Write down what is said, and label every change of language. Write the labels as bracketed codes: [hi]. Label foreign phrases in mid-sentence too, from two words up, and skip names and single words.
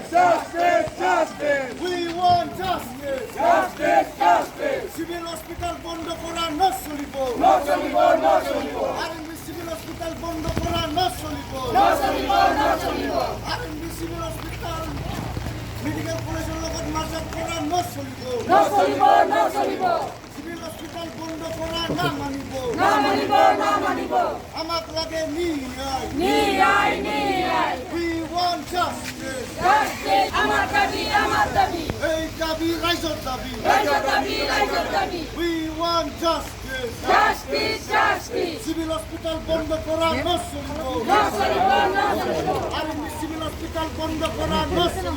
[en] Justice! Justice! We want justice! Justice! Justice! Civil hospital [as] বন্ধ করা না চলিব No চলিব, no চলিব, আরএনবি [en] civil hospital [as] বন্ধ করা না চলিব no চলিব, no চলিব, আরএনবি [en] civil hospital medical [as] কলেজের লগত মার্জার করা না চলিব no চলিব, no চলিব, [en] civil hospital [as] বন্ধ করা না মানিব না মানিব, না মানিব, আমাক লাগে ন্যায় ন্যায়, ন্যায়, [en] We want justice! justice, [as] আমার দাবি, আমার দাবি, এই দাবি রাইজর দাবি রাইজর দাবি, রাইজর দাবি, [en] We want justice! justice, justice, civil hospital [as] বন্ধ করা না চলিব no চলিব, no চলিব, আরএনবি [en] civil hospital [as] বন্ধ করা না চলিব